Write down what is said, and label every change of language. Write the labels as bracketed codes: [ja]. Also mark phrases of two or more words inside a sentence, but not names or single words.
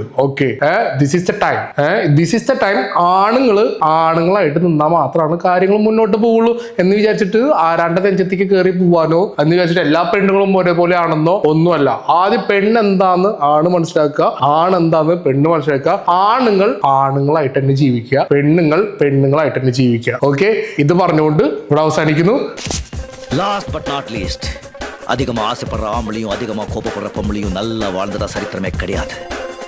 [ml] ഓക്കെ, [en] this is the time [ml] ആണുങ്ങളായിട്ട് നിന്നാൽ മാത്രമാണ് കാര്യങ്ങൾ മുന്നോട്ട് പോവുള്ളൂ എന്ന് വിചാരിച്ചിട്ട് ആരാന്റെ നെഞ്ചത്തേക്ക് കയറി പോവാനോ എന്ന് വിചാരിച്ചിട്ട് എല്ലാ പെണ്ണുങ്ങളും ഒരേപോലെ ആണെന്നോ ഒന്നുമല്ല. ആദ്യം പെണ്ണെന്താന്ന് ആണ് മനസ്സിലാക്കുക, ആണെന്താന്ന് പെണ്ണ് മനസ്സിലാക്കുക. ആണുങ്ങളായിട്ട് തന്നെ ജീവിക്കുക, പെണ്ണുങ്ങളായിട്ട് തന്നെ ജീവിക്കുക. ഓക്കെ, ഇത് പറഞ്ഞുകൊണ്ട് ഇവിടെ അവസാനിക്കുന്നു. [en] last but not least, [ta] அதிகமா ஆசைப்படுற ஆம்பளையும் அதிகமா கோபப்படுற பொம்பளையும் நல்லா வாழ்ந்ததா சரித்திரமே கிடையாது.